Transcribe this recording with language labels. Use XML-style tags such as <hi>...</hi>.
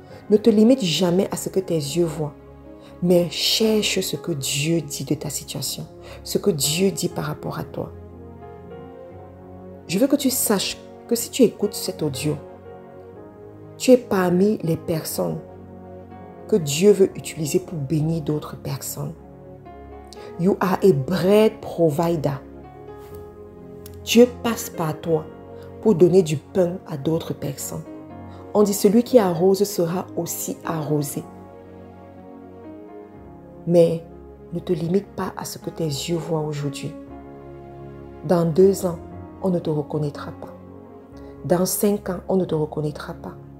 <fr>Ne te limite jamais à ce que tes yeux voient. Mais cherche ce que Dieu dit de ta situation. Ce que Dieu dit par rapport à toi. Je veux que tu saches que si tu écoutes cet audio, tu es parmi les personnes que Dieu veut utiliser pour bénir d'autres personnes.</fr> <en>You are a bread provider.</en> <fr>Dieu passe par toi pour donner du pain à d'autres personnes. On dit celui qui arrose sera aussi arrosé. Mais ne te limite pas à ce que tes yeux voient aujourd'hui. Dans 2 ans, on ne te reconnaîtra pas. Dans 5 ans, on ne te reconnaîtra pas.</fr>